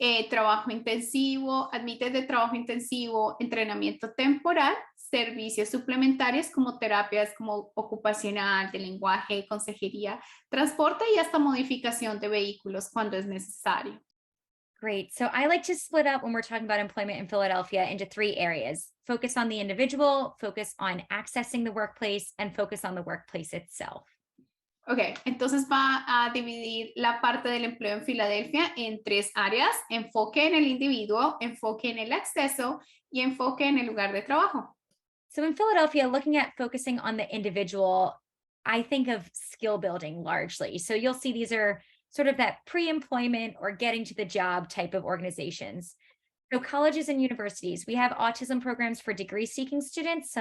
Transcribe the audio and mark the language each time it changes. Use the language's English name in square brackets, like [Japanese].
[Spanish] trabajo intensivo, admite de trabajo intensivo, entrenamiento temporal, servicios suplementarios como terapias como ocupacional, de lenguaje, consejería, transporte y hasta modificación de vehículos cuando es necesario. [English] Great. So I like to split up when we're talking about employment in Philadelphia into 3 areas: focus on the individual, focus on accessing the workplace, and focus on the workplace itself. [Spanish] Ok, entonces va a dividir la parte del empleo en Filadelfia en 3 áreas: enfoque en el individuo, enfoque en el acceso y enfoque en el lugar de trabajo. [English] So in Philadelphia, looking at focusing on the individual, I think of skill building largely. So you'll see these are sort of that pre-employment or getting to the job type of organizations. So colleges and universities, we have autism programs for degree seeking students.